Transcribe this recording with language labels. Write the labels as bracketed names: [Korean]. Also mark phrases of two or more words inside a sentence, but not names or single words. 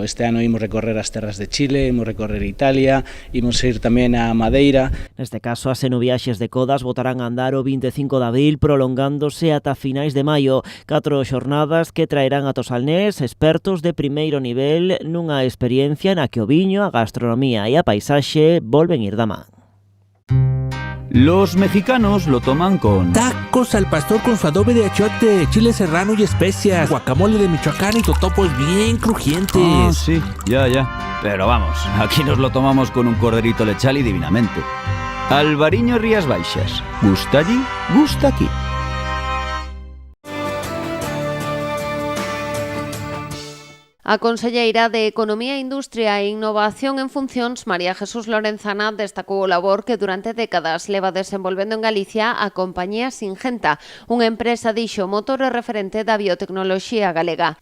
[Galician] Este ano imos recorrer as terras de Chile, imos recorrer Italia, imos ir tamén a Madeira. Neste caso, as enoviaxes de Codas botarán a andar o 25 de abril, prolongándose ata finais de maio. 4 xornadas que traerán a Salnés expertos de primeiro nivel nunha experiencia na que o viño, a gastronomía e a paisaxe volven ir da man. [Spanish] Los mexicanos lo toman con tacos al pastor con su adobe de achiote, chile serrano y especias, guacamole de Michoacán y totopos bien crujientes. Ah, sí, ya. Pero vamos, aquí nos lo tomamos con un corderito lechal y divinamente. Albariño Rías Baixas. Gusta allí, gusta aquí. [Galician] A conselleira de Economía, Industria e Innovación en funcións, María Jesús Lorenzana, destacou o labor que durante décadas leva desenvolvendo en Galicia a compañía Singenta, unha empresa dixo motor e referente da biotecnoloxía galega.